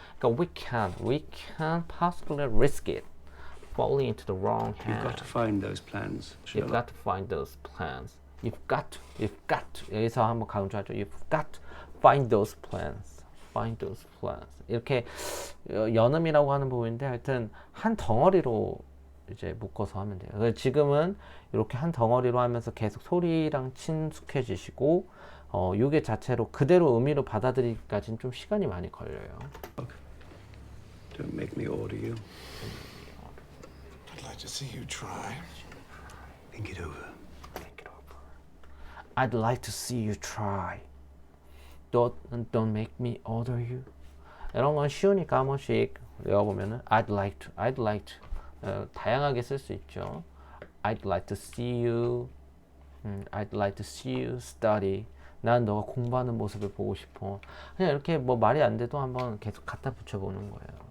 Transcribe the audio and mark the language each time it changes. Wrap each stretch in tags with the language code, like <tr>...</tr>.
<ko>그러니까</ko> <en>we can't possibly risk it falling into the wrong hand. You've got to find those plans. You've got to find those plans. You've got to.</en> <ko>여기서 한번 강조하죠.</ko> <en>You've got to find those plans. Find those plans.</en> <ko>이렇게 연음이라고 하는 부분인데 하여튼 한 덩어리로 이제 묶어서 하면 돼요. 그래서 지금은 이렇게 한 덩어리로 하면서 계속 소리랑 친숙해지시고 요게 자체로 그대로 의미로 받아들이기까지는 좀 시간이 많이 걸려요.</ko> <en>Don't make me order you. I'd like to see you try. Think it over. Think it over. I'd like to see you try. don't make me order you.</en> <ko>이런 건 쉬우니까 한 번씩 외워보면은</ko> <en>I'd like to</en> <ko>다양하게 쓸 수 있죠.</ko> <en>I'd like to see you. I'd like to see you study.</en> <ko>난 너가 공부하는 모습을 보고 싶어. 그냥 이렇게 뭐 말이 안 돼도 한번 계속 갖다 붙여보는 거예요.</ko>